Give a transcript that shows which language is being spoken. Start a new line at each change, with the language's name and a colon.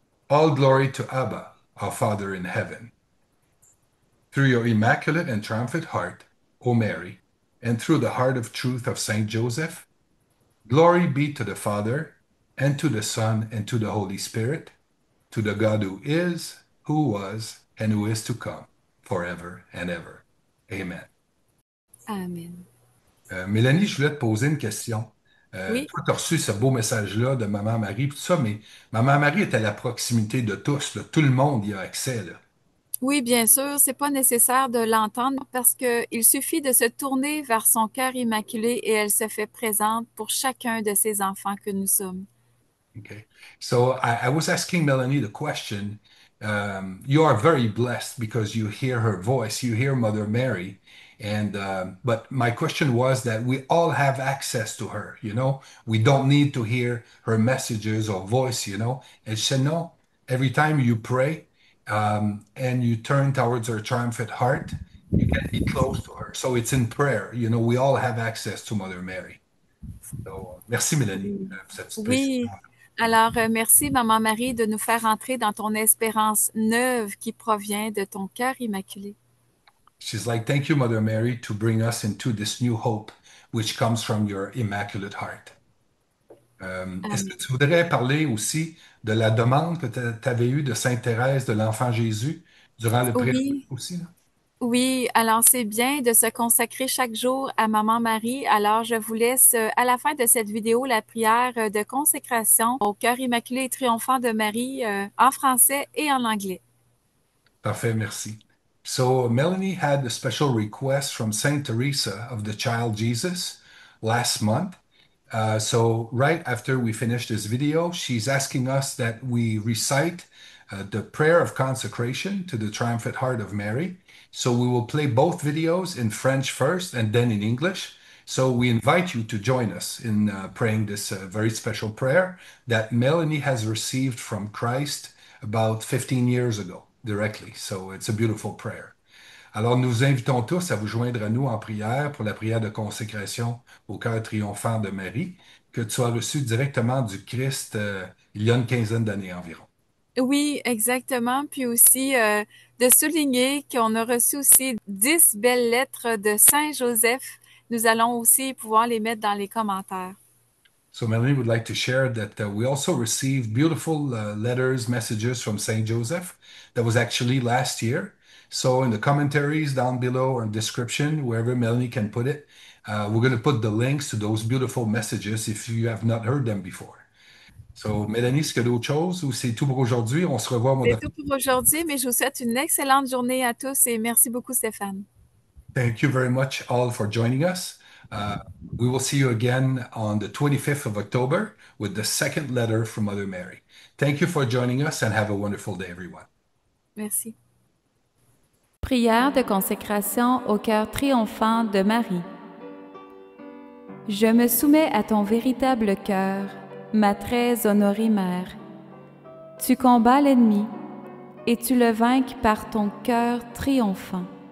English: All glory to Abba, our Father in heaven. Through your immaculate and triumphant heart, O Mary, and through the heart of truth of Saint Joseph, glory be to the Father, and to the Son, and to the Holy Spirit, to the God who is, who was, and who is to come, forever and ever. Amen. Amen.
French: Mélanie, je voulais te poser une question. Oui. Toi, tu as reçu ce beau message-là de Maman Marie, tout ça, mais Maman Marie est à la proximité de tous, là. Tout le monde y a accès, là. Oui, bien sûr, c'est pas nécessaire de l'entendre parce que il suffit de se tourner vers son cœur immaculé et elle se fait présente pour chacun de ses enfants que nous sommes.
English: Okay. So I was asking Melanie the question. You are very blessed because you hear her voice, you hear Mother Mary. And but my question was that we all have access to her, you know. We don't need to hear her messages or voice, you know. And she said, no, every time you pray and you turn towards her triumphant heart, you can be close to her. So it's in prayer, you know, we all have access to Mother Mary.
French: So, merci, Mélanie, pour cette petite précision. Oui. Alors, merci, Maman Marie, de nous faire entrer dans ton espérance neuve qui provient de ton cœur immaculé.
English: She's like, thank you, Mother Mary, to bring us into this new hope, which comes from your immaculate heart.
French: Est-ce que Amen. tu voudrais parler aussi de la demande que tu avais eue de Sainte Thérèse de l'Enfant Jésus durant le pré Oui, aussi, là? oui. Alors, c'est bien de se consacrer chaque jour à Maman Marie. Alors, je vous laisse à la fin de cette vidéo la prière de consécration au cœur immaculé et triomphant de Marie en français et en anglais. Parfait, merci.
English: So Melanie had a special request from Saint Teresa of the Child Jesus last month. So right after we finish this video, she's asking us that we recite the prayer of consecration to the Triumphant Heart of Mary. So we will play both videos in French first and then in English. So we invite you to join us in praying this very special prayer that Melanie has received from Christ about 15 years ago directly. So it's a beautiful prayer.
French: Alors, nous invitons tous à vous joindre à nous en prière pour la prière de consécration au cœur triomphant de Marie, que tu as reçue directement du Christ il y a une quinzaine d'années environ. Oui, exactement. Puis aussi, de souligner qu'on a reçu aussi 10 belles lettres de Saint Joseph. Nous allons aussi pouvoir les mettre dans les commentaires.
English: So Melanie would like to share that we also received beautiful letters, messages from Saint Joseph. That was actually last year. So in the commentaries down below or description, wherever Melanie can put it, we're going to put the links to those beautiful messages if you have not heard them before.
French: So Mélanie, est-ce qu'il y a d'autres choses ou c'est tout pour aujourd'hui? On se revoit au mois C'est d'avril. tout pour aujourd'hui, mais je vous souhaite une excellente journée à tous et merci beaucoup, Stéphane.
English: Thank you very much all for joining us. We will see you again on the 25th of October with the second letter from Mother Mary. Thank you for joining us and have a wonderful day, everyone.
French: Merci. Prière de consécration au cœur triomphant de Marie. Je me soumets à ton véritable cœur, ma très honorée mère. Tu combats l'ennemi et tu le vainques par ton cœur triomphant.